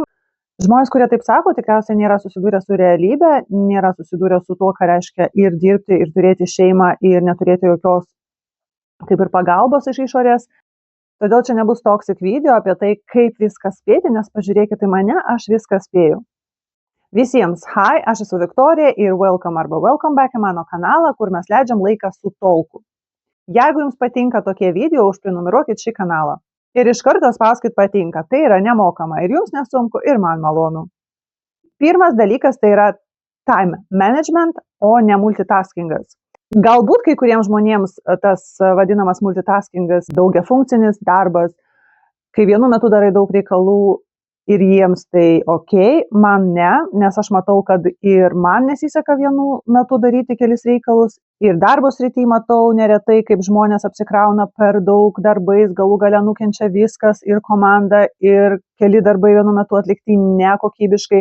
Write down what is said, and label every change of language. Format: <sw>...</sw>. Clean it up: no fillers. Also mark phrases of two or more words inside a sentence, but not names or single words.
<lt>Žmonės, kurie taip sako, tikriausiai nėra susidūrę su realybė, nėra susidūrę su tuo, ką reiškia ir dirbti, ir turėti šeimą, ir neturėti jokios kaip ir pagalbos iš išorės. Todėl čia nebus</lt> <en>toxic video</en> <lt>apie tai, kaip viską spėti, nes pažiūrėkite į mane, aš viską spėju. Visiems, hi, aš esu Viktorija ir welcome arba</lt> <en>welcome back</en> <lt>į mano kanalą, kur mes leidžiam laiką su talku. Jeigu jums patinka tokie video, užprenumeruokit šį kanalą. Ir iš karto spauskit patinka, tai yra nemokama ir jums nesunku, ir man malonu. Pirmas dalykas tai yra</lt> <en>time management,</en> <lt>o ne multitaskingas. Galbūt kai kuriems žmonėms tas vadinamas multitaskingas daugiafunkcinis darbas, kai vienu metu darai daug reikalų ir jiems tai ok, man ne, nes aš matau, kad ir man nesiseka vienu metu daryti kelis reikalus, ir darbo srity matau neretai, kaip žmonės apsikrauna per daug darbais, galų gale nukenčia viskas ir komanda, ir keli darbai vienu metu atlikti nekokybiškai.</lt>